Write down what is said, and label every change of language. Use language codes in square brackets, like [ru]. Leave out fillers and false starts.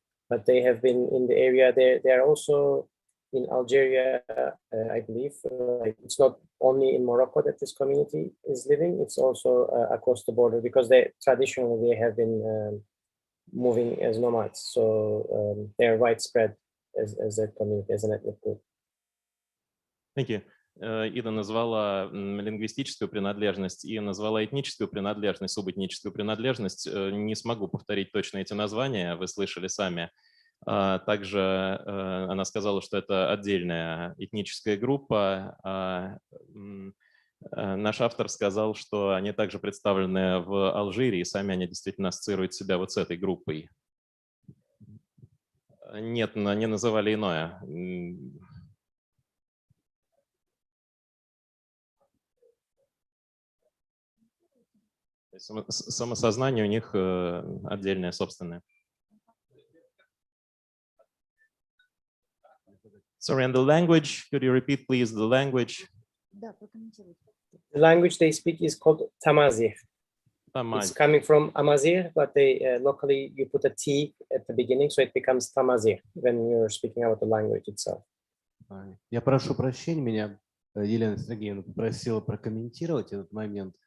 [en] But they have been in the area. They are also in Algeria, I believe. It's not only in Morocco that this community is living, it's also across the border, because traditionally they have been moving as nomads. So they are widespread as a community, as an ethnic group. Thank you. [ru] Ида назвала лингвистическую принадлежность и назвала этническую принадлежность, субэтническую принадлежность. Не смогу повторить точно эти названия, вы слышали сами. Также она сказала, что это отдельная этническая группа. Наш автор сказал, что они также представлены в Алжире, и сами они действительно ассоциируют себя вот с этой группой. Нет, они называли иное. Самосознание у них отдельное, собственное. [en] Sorry, and the language, could you repeat, please, the language? The language they speak is called Tamazight. It's coming from Amazigh, but they locally you put a T at the beginning, so it becomes Tamazight when you're speaking about the language itself. [ru] Я прошу прощения, меня Елена Сергеевна попросила прокомментировать этот момент.